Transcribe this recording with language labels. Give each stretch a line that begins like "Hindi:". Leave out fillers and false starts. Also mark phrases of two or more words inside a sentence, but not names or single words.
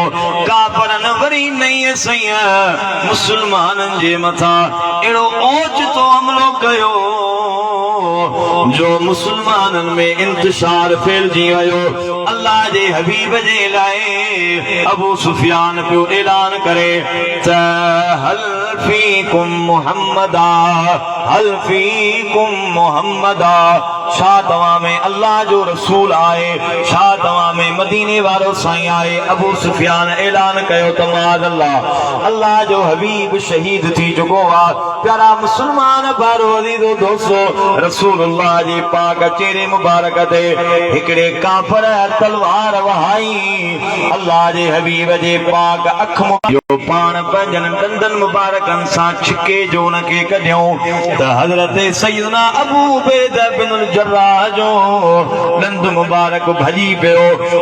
Sindhi: काफरन वरी नई सही मुस्लमाननि जे मथां अहिड़ो ओचितो हमलो कयो जो मुस्लमाननि में इंतशार फैलजी वियो। अल्लाह जे हबीब जे लाइ अबू सुफियान पियो ऐलान करे त
Arabic: هل فيكم محمد, هل فيكم محمد,
Sindhi: छा तव्हां में अल्लाह जो रसूल आहे, छा तव्हां में मदीने वारो साईं आहे। अबू सुफियान ऐलान कयो त
Arabic: معاذ الله
Sindhi: जो हबीब शहीद थी चुको आहे। प्यारा मुस्लमान भाइरो अज़ीज़ो दोस्तो, रसूलुल्लाह जे पाक चेहरे मुबारक ते हिकिड़े काफर तलवार वहाई, अल्लाह जे हबीब जे पाक अख जो पाण पंहिंजनि ॾंदनि मुबारकनि सां छिके जो उनखे कढियऊं त हज़रत सैयदना अबू उबैदा बिन जर्राह जो ॾंद मुबारक भॼी पियो।